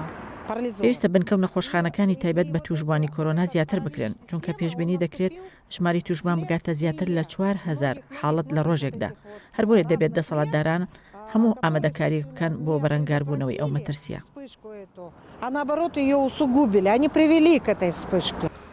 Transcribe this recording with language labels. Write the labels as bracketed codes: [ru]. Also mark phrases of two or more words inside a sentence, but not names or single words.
[ckb] پێویستە بنکەم لە خۆشخانەکانی تایبەت بە توشبوانی کۆرۆنا زیاتر بکرێن چونکە پێشبینی دەکرێت ژماری توشبان بگاتە زیاتر لە 4,000 حاڵەت لە ڕۆژێکدا. هەر بۆیە دەبێت دەسەڵاتداران هەموو ئامادەکاری بکەن بۆ بەرەنگاربوونەوەی ئەو مەترسیە. [ru] А наоборот ее усугубили, они привели к этой вспышке.